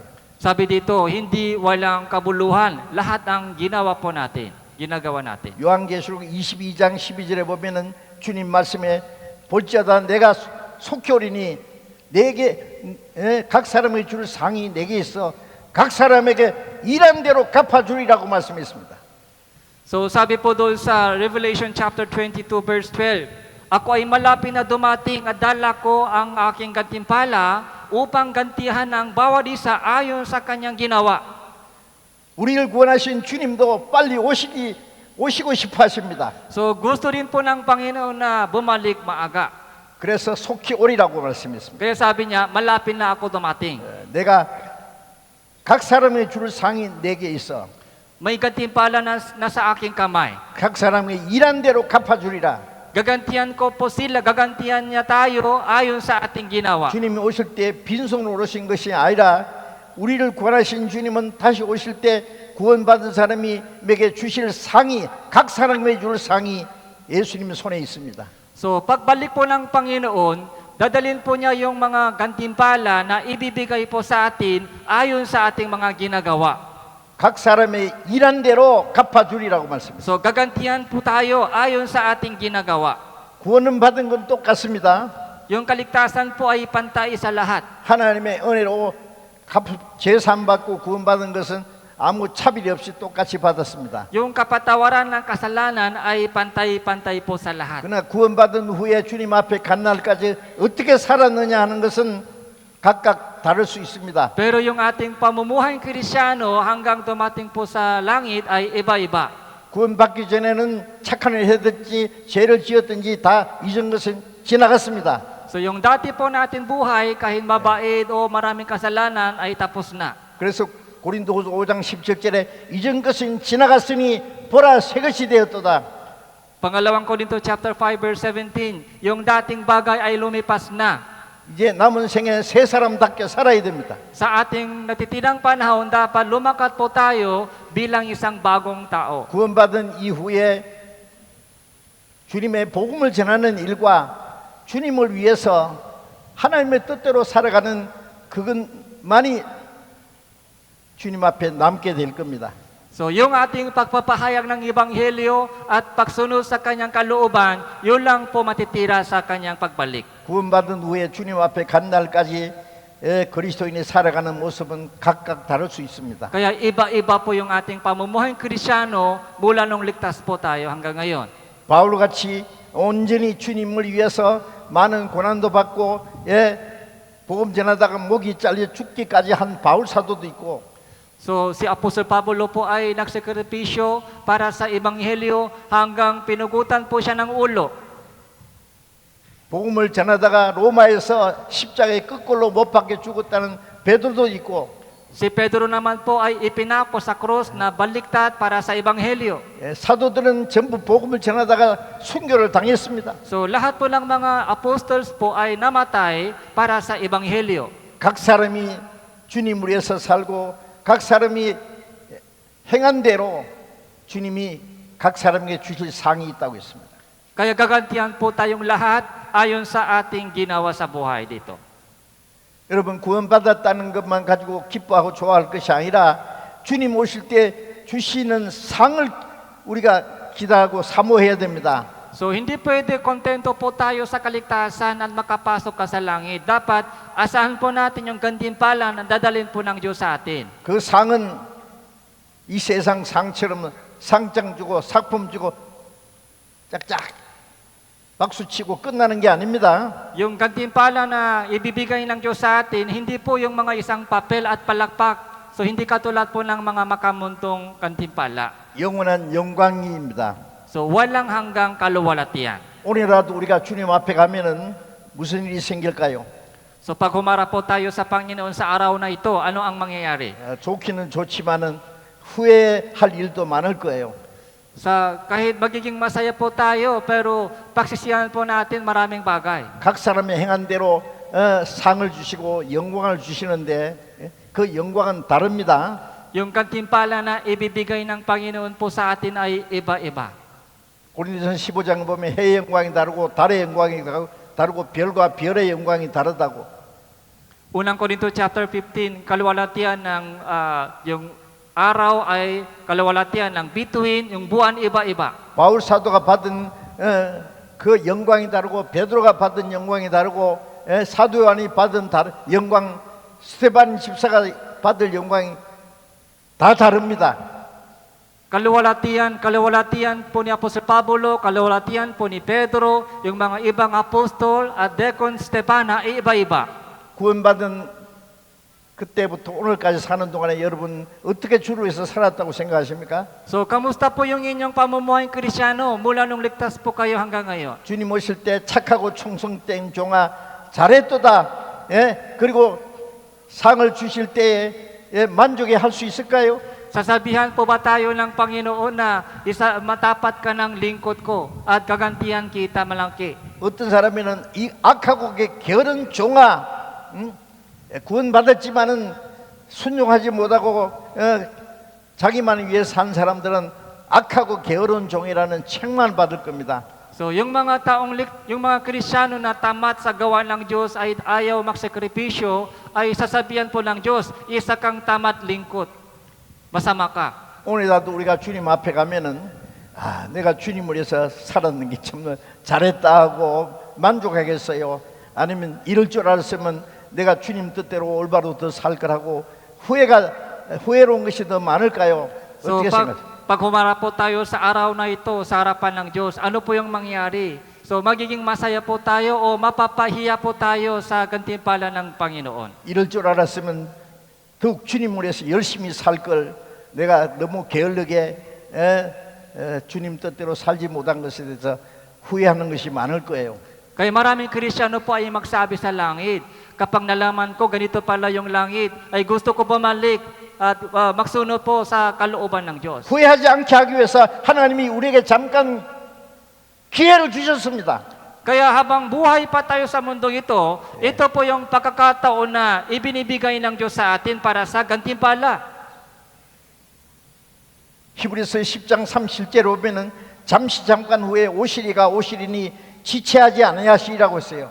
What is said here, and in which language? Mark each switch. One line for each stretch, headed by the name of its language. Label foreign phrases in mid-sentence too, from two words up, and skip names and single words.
Filipino: Sabi dito, hindi walang kabuluhan lahat ang ginagawa natin.
Korean: 요한계시록 22장 12절에 보면은 주님 말씀에 볼지어다 내가 속히 오리니 내게 각 사람의 줄 상이 내게 있어 각 사람에게 일한 대로 갚아주리라고 말씀했습니다.
Filipino: So sabi po doon sa Revelation
English: chapter 22 verse 12,
Filipino: Ako ay malapit na dumating at dala ko ang aking gantimpala upang gantihan ang bawat isa ayon sa kanyang ginawa.
Korean: 우리를 구원하신 주님도 빨리 오시고 싶어 하십니다.
Filipino: So gusto rin po ng Panginoon na bumalik maaga.
Korean: 그래서 속히 오리라고 말씀했습니다.
Filipino: Kaya sabi niya, malapit na ako dumating.
Korean: 내가 각 사람의 줄 상이 내게 있어.
Filipino: May gantimpala na sa aking kamay.
Korean: 각 사람의 일한 대로 갚아주리라.
Filipino: Gagantihan ko po sila, gagantihan niya tayo ayon sa ating ginawa.
Korean: 주님이 오실 때 빈손으로 오신 것이 아니라 우리를 구원하신 주님은 다시 오실 때 구원받은 사람에게 주실 상이 각 사람의 줄 상이 예수님 손에 있습니다.
Filipino: So pagbalik po ng Panginoon, dadalhin po niya yung mga gantimpala na ibibigay po sa atin ayon sa ating mga ginagawa.
Korean: 각 사람의 일한 대로 갚아주리라고 말씀합니다.
Filipino: So gagantihan po tayo ayon sa ating ginagawa.
Korean: 구원은 받은 건 똑같습니다.
Filipino: Yung kaligtasan po ay pantay sa lahat.
Korean: 하나님의 은혜로 제산 받고 구원받은 것은 아무 차별이 없이 똑같이 받았습니다.
Filipino: Yung kapatawaran ng kasalanan ay pantay-pantay po sa lahat.
Korean: 그러나 구원받은 후에 주님 앞에 간 날까지 어떻게 살았느냐 하는 것은 각각 다를 수 있습니다.
Filipino: Pero yung ating pamumuhay Kristyano hanggang dumating po sa langit ay iba-iba.
Korean: 구원받기 전에는 착한 일을 했든지 죄를 지었든지 다 잊은 것은 지나갔습니다.
Filipino: So yung dati po natin buhay, kahit mabait o maraming kasalanan, ay tapos na.
Korean: 그래서 고린도후서 5장 17절에 잊은 것은 지나갔으니 보라 새 것이 되었도다.
Filipino: Pangalawang Korinto
English: chapter 5 verse 17,
Filipino: yung dating bagay ay lumipas na.
Korean: 이제 남은 생에 새 사람답게 살아야 됩니다.
Filipino: Sa ating natitirang panahon, dapat lumakat po tayo bilang isang bagong tao.
Korean: 구원받은 이후에 주님의 복음을 전하는 일과 주님을 위해서 하나님의 뜻대로 살아가는 그것만이 주님 앞에 남게 될 겁니다.
Filipino: So yung ating pagpapahayag ng Ebanghelyo at pagsunod sa kanyang kalooban, yun lang po matitira sa kanyang pagbalik.
Korean: 구원받은 후에 주님 앞에 간 날까지 그리스도인이 살아가는 모습은 각각 다를 수 있습니다.
Filipino: Kaya iba-iba po yung ating pamumuhay Kristyano mula nung ligtas po tayo hanggang ngayon.
Korean: 바울같이 온전히 주님을 위해서 많은 고난도 받고 복음 전하다가 목이 잘려 죽기까지 한 바울 사도도 있고
Filipino: So si Apostol Pablo po ay nagsakripisyo para sa Ebanghelyo hanggang pinugutan po siya ng ulo.
Korean: 복음을 전하다가 로마에서 십자가에 거꾸로 못 박혀 죽었다는 베드로도 있고
Filipino: Si Pedro naman po ay ipinako sa krus na baliktad para sa Ebanghelyo.
Korean: 사도들은 전부 복음을 전하다가 순교를 당했습니다.
Filipino: So lahat po ng mga apostles po ay namatay para sa Ebanghelyo.
Korean: 각 사람이 주님을 위해서 살고 각 사람이 행한 대로 주님이 각 사람에게 주실 상이 있다고 했습니다.
Filipino: Kaya gagantihan po tayong lahat ayon sa ating ginawa sa buhay dito.
Korean: 여러분 구원받았다는 것만 가지고 기뻐하고 좋아할 것이 아니라 주님 오실 때 주시는 상을 우리가 기대하고 사모해야 됩니다.
Filipino: So hindi pwede kontento po tayo sa kaligtasan at makapasok ka sa langit. Dapat asahan po natin yung gantimpala na dadalhin po ng Diyos sa atin.
Korean: 그 상은 이 세상 상처럼 상장 주고 상품 주고 짝짝 박수 치고 끝나는 게 아닙니다.
Filipino: Yung gantimpala na ibibigay ng Diyos sa atin, hindi po yung mga isang papel at palakpak. So hindi katulad po ng mga makamuntong gantimpala.
Korean: 영원한 영광입니다.
Filipino: So walang hanggang kaluwalhatian.
Korean: 오늘이라도 우리가 주님 앞에 가면은 무슨 일이 생길까요?
Filipino: So pag humarap po tayo sa Panginoon sa araw na ito, ano ang mangyayari?
Korean: 좋기는 좋지만은 후회할 일도 많을 거예요.
Filipino: Sa kahit magiging masaya po tayo, pero pagsisiyahan po natin maraming bagay.
Korean: 각 사람의 행한 대로 상을 주시고 영광을 주시는데 그 영광은 다릅니다.
Filipino: Yung gantimpala na ibibigay ng Panginoon po sa atin ay iba-iba.
Korean: 고린도전 15장 보면 해의 영광이 다르고 달의 영광이 다르고 별과 별의 영광이 다르다고.
Filipino: Unang Korinto
English: chapter 15,
Filipino: kaluwalhatian ng yung araw ay kaluwalhatian ng bituin, yung buwan iba-iba.
Korean: 바울 사도가 받은 그 영광이 다르고 베드로가 받은 영광이 다르고 사도 요한이 받은 영광 스테반 집사가 받을 영광이 다 다릅니다.
Filipino: Kaluwalhatian po ni Apostol Pablo, kaluwalhatian po ni Pedro, yung mga ibang apostol at Deacon Stepana ay iba-iba.
Korean: 구원받은 그때부터 오늘까지 사는 동안에 여러분 어떻게 주로 해서 살았다고 생각하십니까?
Filipino: So, kamusta po yung inyong pamumuhay Kristyano mula nung ligtas po kayo hanggang ngayon?
Korean: 주님 오실 때 착하고 충성된 종아 잘했도다. 그리고 상을 주실 때에 만족해 할 수 있을까요?
Filipino: Sasabihan po ba tayo ng Panginoon na matapat ka ng lingkod ko at gagantihan kita malaki?
Korean: 어떤 사람에는 이 악하고 게으른 종아 구원받았지만은 순종하지 못하고 자기만을 위해 산 사람들은 악하고 게으른 종이라는 책만 받을 겁니다.
Filipino: So, yung mga Kristiyano na tamat sa gawa ng Diyos ay ayaw magsakripisyo, ay sasabihan po ng Diyos, isa kang tamat lingkod. masama ka.
Korean: 오늘이라도 우리가 주님 앞에 가면은 내가 주님을 위해서 살았는 게 참 잘했다 하고 만족하겠어요? 아니면 이럴 줄 알았으면 내가 주님 뜻대로 올바로 더 살 거라고 후회로운 것이 더 많을까요?
Filipino: So
Korean: 어떻게 생각하세요?
Filipino: pag humarap po tayo sa araw na ito, sa harapan ng Diyos, ano po yung mangyari? So magiging masaya po tayo o mapapahiya po tayo sa gantimpala ng Panginoon?
Korean: 이럴 줄 알았으면 더욱 주님을 위해서 열심히 살 걸 내가 너무 게을르게 주님 뜻대로 살지 못한 것에 대해서 후회하는 것이 많을 거예요.
Filipino: Kaya maraming Kristiyano po ay magsabi sa langit, kapag nalaman ko ganito pala yung langit, ay gusto ko bumalik at magsunod po sa kalooban ng Diyos.
Korean: 후회하지 않게 하기 위해서 하나님이 우리에게 잠깐 기회를 주셨습니다.
Filipino: Kaya habang buhay pa tayo sa mundong ito po yung pagkakataon na ibinibigay ng Diyos sa atin para sa gantimpala.
Korean: 히브리서 10장 37절에 보면은 잠시 잠깐 후에 오시리가 오시리니 지체하지 아니하시리라고 했어요.